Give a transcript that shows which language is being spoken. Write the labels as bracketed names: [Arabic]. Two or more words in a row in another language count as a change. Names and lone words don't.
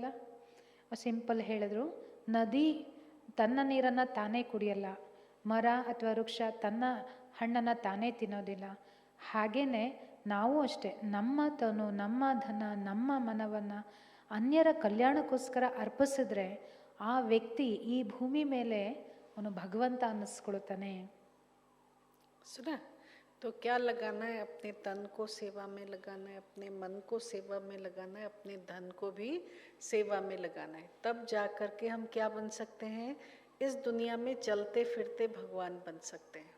[Kannada] ಸಿಂಪಲ್ ಹೇಳಿದ್ರು, ನದಿ ತನ್ನ ನೀರನ್ನು ತಾನೇ ಕುಡಿಯಲ್ಲ, ಮರ ಅಥವಾ ವೃಕ್ಷ ತನ್ನ ಹಣ್ಣನ್ನು ತಾನೇ ತಿನ್ನೋದಿಲ್ಲ. ಹಾಗೆಯೇ ನಾವು ಅಷ್ಟೇ ನಮ್ಮ ತನು ನಮ್ಮ ಧನ ನಮ್ಮ ಮನವನ್ನು ಅನ್ಯರ ಕಲ್ಯಾಣಕ್ಕೋಸ್ಕರ ಅರ್ಪಿಸಿದ್ರೆ ಆ ವ್ಯಕ್ತಿ ಈ ಭೂಮಿ ಮೇಲೆ ಅವನು ಭಗವಂತ ಅನ್ನಿಸ್ಕೊಳ್ತಾನೆ. [Hindi] सुना, तो क्या लगाना है? अपने तन को सेवा में लगाना है, अपने मन को सेवा में लगाना है, अपने धन को भी सेवा में लगाना है। तब जा कर के हम क्या बन सकते हैं? इस दुनिया में चलते फिरते भगवान बन सकते हैं।